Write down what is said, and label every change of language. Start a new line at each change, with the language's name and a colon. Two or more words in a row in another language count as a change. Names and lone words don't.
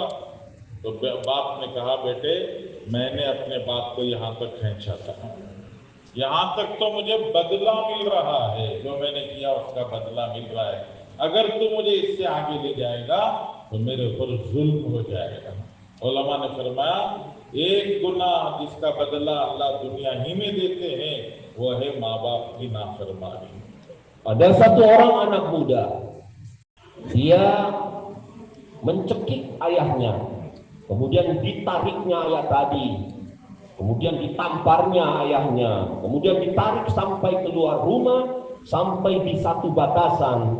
Hindi: तो बाप ने कहा, बेटे मैंने अपने बाप को यहाँ तक खींचा था, यहाँ तक तो मुझे बदला मिल रहा है, जो मैंने किया उसका बदला मिल रहा है। अगर तू मुझे इससे आगे ले जाएगा तो मेरे ऊपर जुल्म हो जाएगा। उलमा ने फरमाया, एक गुनाह जिसका बदला अल्लाह दुनिया ही में देते हैं, वो है माँ बाप की नाफरमानी।
Indonesian: Ada satu orang anak muda, dia mencekik ayahnya, kemudian ditariknya ayah tadi, kemudian ditamparnya ayahnya, kemudian ditarik sampai keluar rumah, sampai di satu batasan.